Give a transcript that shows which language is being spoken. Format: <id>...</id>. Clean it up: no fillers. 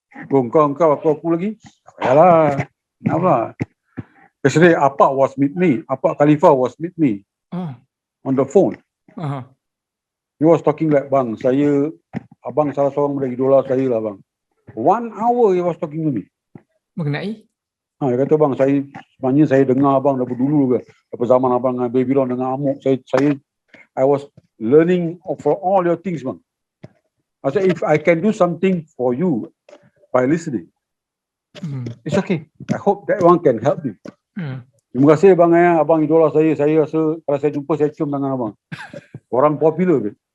<ms>Kau, aku lagi? Yalah. Kenapa?</ms> <en>Yesterday, Apak was meet me. Apak Khalifah was meet me. On the phone. He was talking like,</en> <ms>bang, abang salah seorang dari idola saya lah bang.</ms> <en>1 hour he was talking to me.</en> <ms>Mengenai? Dia kata bang, sebenarnya saya dengar abang daripada dulu ke. Daripada zaman abang dengan Babylon dengan Amok.</ms> <en>I was learning for all your things bang. I said, if I can do something for you by listening, it's okay. I hope that one can help you.</en> <ms>Terima kasih bang abang idola saya. Saya rasa kalau saya jumpa saya cium tangan abang. Orang popular,</ms>